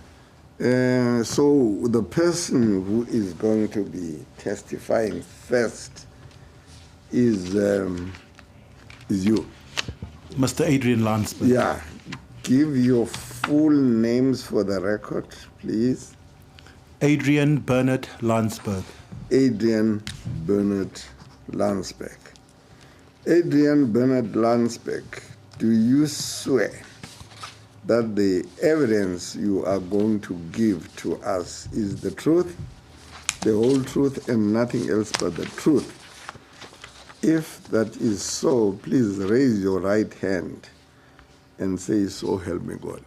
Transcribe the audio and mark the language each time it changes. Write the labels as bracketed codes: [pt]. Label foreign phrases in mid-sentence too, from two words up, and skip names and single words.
[en] So the person who is going to be testifying first is you. Mr. Adrian Lansberg. Yeah. Give your full names for the record, please. Adrian Bernard Lansberg. Adrian Bernard Lansberg. Adrian Bernard Lansberg, do you swear that the evidence you are going to give to us is the truth, the whole truth, and nothing else but the truth? If that is so, please raise your right hand and say, "So help me God."